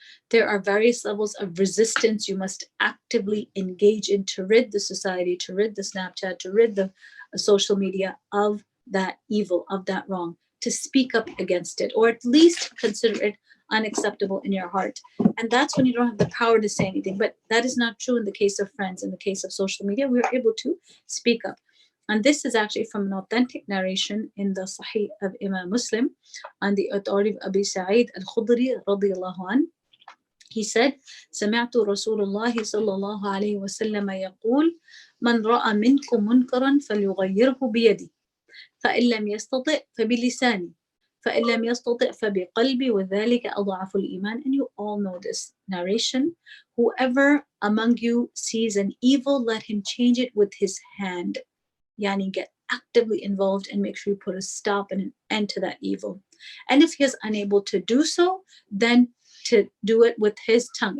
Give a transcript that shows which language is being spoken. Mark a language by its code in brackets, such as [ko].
[en] there are various levels of resistance you must actively engage in to rid the society, to rid the Snapchat, to rid the social media of that evil, of that wrong, to speak up against it, or at least consider it unacceptable in your heart. And that's when you don't have the power to say anything. But that is not true in the case of friends. In the case of social media, we are able to speak up. And this is actually from an authentic narration in the Sahih of Imam Muslim on the authority of Abi Sa'id al-Khudri radiyallahu anhu. He said, [ar] سمعت رسول الله صلى الله عليه وسلم يقول من رأى منكم منكرا فليغيره بيده فإن لم يستطع فبلسانه فإن لم يستطع فبقلبه وذلك أضعف الإيمان. [en] And you all know this narration. Whoever among you sees an evil, let him change it with his hand. Yani get actively involved and make sure you put a stop and an end to that evil. And if he is unable to do so, then to do it with his tongue.